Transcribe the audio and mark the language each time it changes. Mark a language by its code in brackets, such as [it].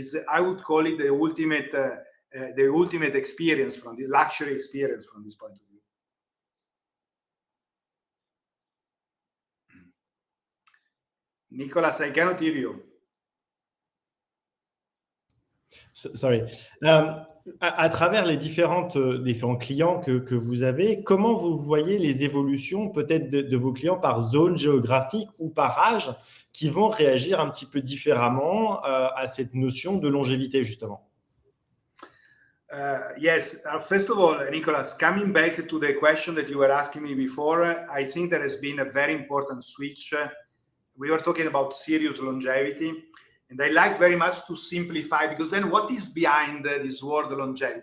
[en] I would call it the ultimate experience, from the luxury experience from this point of view. Nicolas, I cannot hear you. Sorry. [fr] À travers les différents clients que vous avez, comment vous voyez les évolutions peut-être de vos clients par zone géographique ou par âge qui vont réagir un petit peu différemment à cette notion de longévité, justement? [en] Yes. First of all, Nicolas, coming back to the question that you were asking me before, I think there has been a very important switch we were talking about serious longevity, and I like very much to simplify, because then what is behind this word longevity?